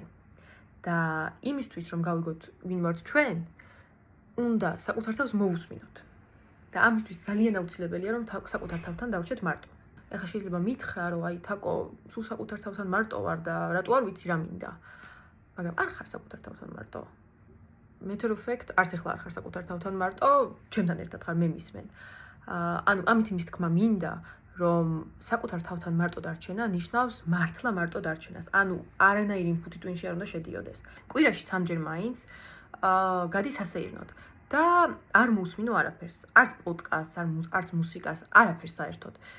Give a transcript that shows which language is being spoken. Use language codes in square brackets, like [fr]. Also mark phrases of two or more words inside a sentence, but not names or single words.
[ka] და იმისთვის რომ გავიგოთ ვინ ვართ ჩვენ, უნდა საკუთარ თავს მოვუსმინოთ. და ამისთვის ძალიან აუცილებელია რომ საკუთარ თავთან დავრჩეთ მარტო. ეხლა შეიძლება მითხრა რომ აი თაკო სულ საკუთარ თავთან მარტო ვარ და რატო არ ვიცი რა მინდა. მაგრამ არ ხარ საკუთარ თავთან მარტო. [en] Matter of fact, [ka] არც ახლა არ ხარ საკუთარ თავთან მარტო, ჩემთან ერთად ხარ, მე მისმენ. ანუ ამით იმის თქმა მინდა, რომ საკუთარ თავთან მარტო დარჩენა ნიშნავს მართლა მარტო დარჩენას. ანუ არანაირი ინფუტი twin-ში არ უნდა შედიოდეს. კვირაში 3-ჯერ მაინც გადის ასეირნოდ და არ მოусმინო არაფერს, არც პოდკასტს, არც მუსიკას, არაფერს საერთოდ.